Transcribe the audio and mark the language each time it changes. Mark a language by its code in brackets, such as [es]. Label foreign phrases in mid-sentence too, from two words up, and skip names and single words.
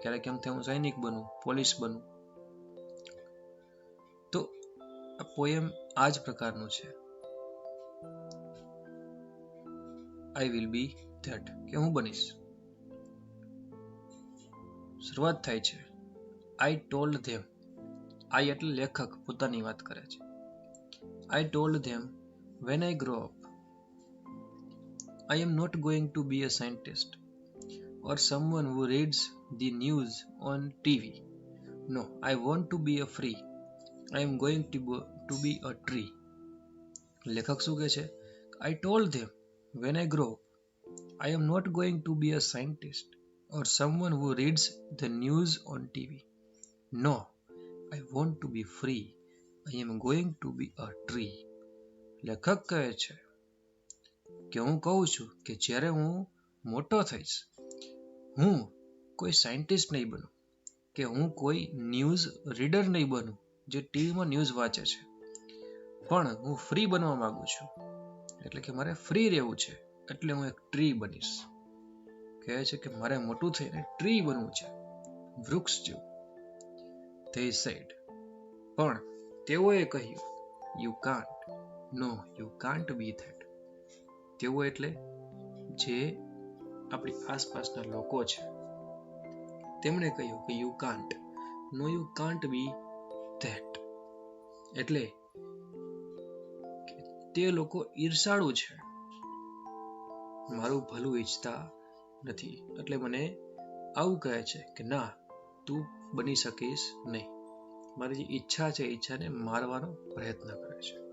[gu] ક્યારેક એમ થાય હું સૈનિક બનું, પોલીસ બનું. તો આ પોયમ આ જ પ્રકારનું છે. [en] I will be that, [gu] કે હું બનીશ. શરૂઆત થાય છે [en] I told them. I [gu] લેખક પોતાની વાત કરે છે. [en] I told them when I grow up I am not going to be a scientist or someone who reads the news on TV. No, I want to be a free. I am going to be a tree. [gu] લેખક શું કહે છે? [en] I told them when I grow up I am not going to be a scientist or someone who reads the news on TV. No, I want to be free. I am going to be a tree. [gu] લેખક કહે છે કે હું કહું છું કે જ્યારે હું મોટો થઈશ, હું કોઈ સાયન્ટિસ્ટ નહીં બનું, કે હું કોઈ [en] news reader [gu] નહીં બનું જે ટીવીમાં ન્યૂઝ વાંચે છે, પણ હું ફ્રી બનવા માંગુ છું. એટલે કે મારે ફ્રી રહેવું છે, એટલે હું એક ટ્રી બનીશ. કહે છે કે મારે મોટું થઈને ટ્રી બનવું છે, વૃક્ષ જેવું. [en] They said, [gu] પણ તેઓએ કહ્યું, [en] you can't. No, you can't be that. [gu] તેઓ એટલે જે આપણી આસપાસના લોકો છે. તેમણે કહ્યું કે [en] you can't. No, you can't be that. [gu] એટલે તે લોકો ઈર્ષાળુ છે, મારું ભલું ઈચ્છતા નથી. એટલે મને આવું કહે છે કે ના, તું બની શકીશ નહીં. મારી જે ઈચ્છા છે, ઈચ્છાને મારવાનો પ્રયત્ન કરે છે.